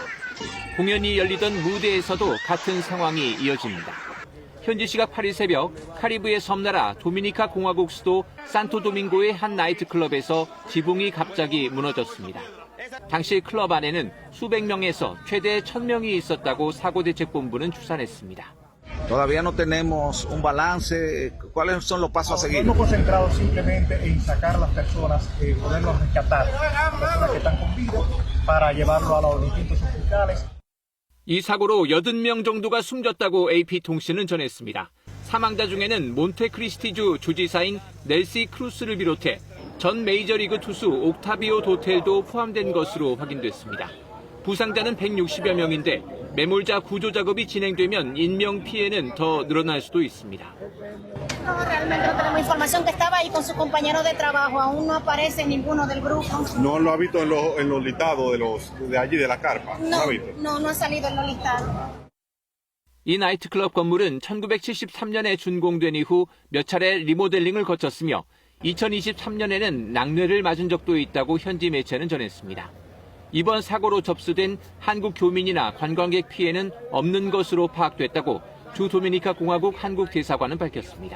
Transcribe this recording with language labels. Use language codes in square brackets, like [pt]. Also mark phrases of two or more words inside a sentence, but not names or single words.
[ko] 공연이 열리던 무대에서도 같은 상황이 이어집니다. 현지 시각 8일 새벽 카리브해 섬나라 도미니카 공화국 수도 산토도밍고의 한 나이트클럽에서 지붕이 갑자기 무너졌습니다. 당시 클럽 안에는 수백 명에서 최대 1,000명이 있었다고 사고대책본부는 추산했습니다. [es] Todavía no tenemos un balance. ¿Cuáles son los pasos a seguir? Hemos concentrado simplemente en sacar a las personas, poderlos rescatar, personas que están con vida, para llevarlo a los distintos hospitales. [ko] 이 사고로 80명 정도가 숨졌다고 AP통신은 전했습니다. 사망자 중에는 몬테크리스티주 주지사인 넬시 크루스를 비롯해 전 메이저리그 투수 옥타비오 도텔도 포함된 것으로 확인됐습니다. 부상자는 160여 명인데 매몰자 구조 작업이 진행되면 인명 피해는 더 늘어날 수도 있습니다. [es] No, realmente no tenemos información que estaba ahí con sus compañeros de trabajo. Aún no aparece ninguno del grupo. ¿No lo ha visto en los listados de allí de la carpa? No, ¿No ha visto? no ha salido en los listados. [ko] 이 나이트클럽 건물은 1973년에 준공된 이후 몇 차례 리모델링을 거쳤으며 2023년에는 낙뢰를 맞은 적도 있다고 현지 매체는 전했습니다. 이번 사고로 접수된 한국 교민이나 관광객 피해는 없는 것으로 파악됐다고 주 도미니카 공화국 한국 대사관은 밝혔습니다.